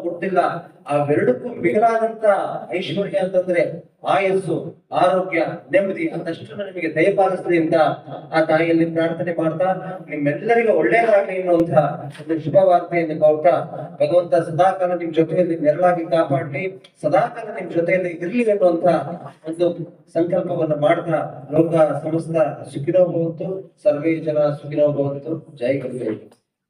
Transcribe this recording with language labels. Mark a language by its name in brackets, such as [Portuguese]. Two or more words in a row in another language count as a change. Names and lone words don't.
[Kannada] ಗೊತ್ತಿಲ್ಲ, ಅವೆರಡಕ್ಕೂ ಮಿಗಿಲಾದಂತ ಐಶ್ವರ್ಯ ಅಂತಂದ್ರೆ ಆಯಸ್ಸು, ಆರೋಗ್ಯ, ನೆಮ್ಮದಿ ಅದಷ್ಟು ನಿಮಗೆ ದಯಪಾಲಿಸಲಿ ಅಂತ ಆ ತಾಯಿಯಲ್ಲಿ ಪ್ರಾರ್ಥನೆ ಮಾಡ್ತಾ, ನಿಮ್ಮೆಲ್ಲರಿಗೂ ಒಳ್ಳೇದಾಗಲಿ ಎನ್ನುವಂತ ಒಂದು ಶುಭ ವಾರ್ತೆಯನ್ನು ಕೋರ್ತಾ, ಭಗವಂತ ಸದಾಕಾಲ ನಿಮ್ ಜೊತೆಯಲ್ಲಿ ನೆರಳಾಗಿ ಕಾಪಾಡಲಿ, ಸದಾಕಾಲ ನಿಮ್ ಜೊತೆಯಲ್ಲಿ ಇರ್ಲಿ ಎನ್ನುವಂತ ಒಂದು ಸಂಕಲ್ಪವನ್ನು ಮಾಡ್ತಾ, [Sanskrit] ಲೋಕ ಸಮಸ್ತ ಸುಖಿನೋ ಭವಂತು, ಸರ್ವೇ ಜನ ಸುಖಿನೋ ಭವಂತು. [Hindi] ಜೈ ಗುರುದೇವ್.